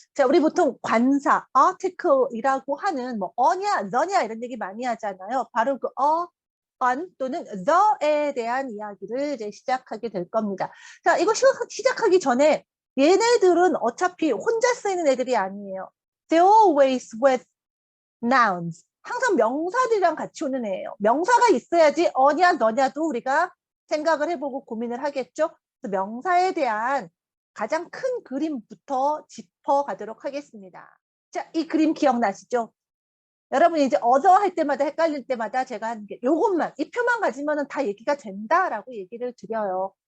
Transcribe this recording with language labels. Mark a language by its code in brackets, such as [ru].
[ko] 자, 우리 보통 관사, article이라고 하는 뭐 어냐, 너냐 이런 얘기 많이 하잖아요. 바로 그 on 또는 the에 대한 이야기를 이제 시작하게 될 겁니다. 자, 이거 시작하기 전에 얘네들은 어차피 혼자 쓰이는 애들이 아니에요. [en] They're always with nouns. [ko] 항상 명사들이랑 같이 오는 애예요. 명사가 있어야지 어냐, 너냐도 우리가 생각을 해보고 고민을 하겠죠. 그래서 명사에 대한 가장 큰 그림부터 짚어가도록 하겠습니다. 자, 이 그림 기억나시죠? 여러분이 이제 other 할 때마다 헷갈릴 때마다 제가 하는 게 요것만, 이 표만 가지면은 다 얘기가 된다라고 얘기를 드려요.